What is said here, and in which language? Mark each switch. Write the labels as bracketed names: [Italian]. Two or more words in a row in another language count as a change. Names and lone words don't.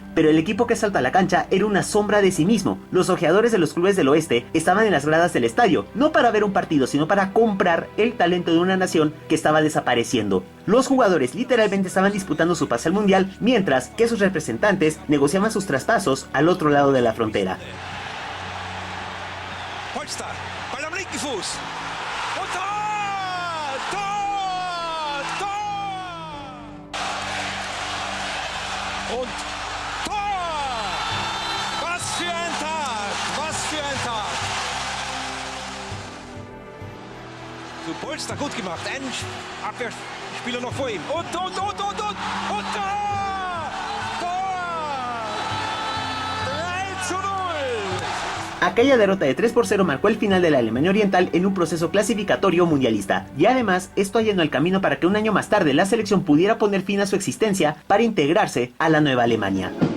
[Spanish] Pero el equipo que salta a la cancha era una sombra de sí mismo. Los ojeadores de los clubes del oeste estaban en las gradas del estadio, no para ver un partido, sino para comprar el talento de una nación que estaba desapareciendo. Los jugadores literalmente estaban disputando su pase al Mundial, mientras que sus representantes negociaban sus traspasos al otro lado de la frontera. [German] Polster, Ball am linken Fuß. Und Tor! Tor! Tor! Und Tor! Was für ein Tag! Was für ein Tag! So, Polster gut gemacht. Ein Abwehrspieler noch vor ihm. Und Tor! [Spanish] Aquella derrota de 3-0 marcó el final de la Alemania Oriental en un proceso clasificatorio mundialista, y además esto allanó el camino para que un año más tarde la selección pudiera poner fin a su existencia para integrarse a la nueva Alemania.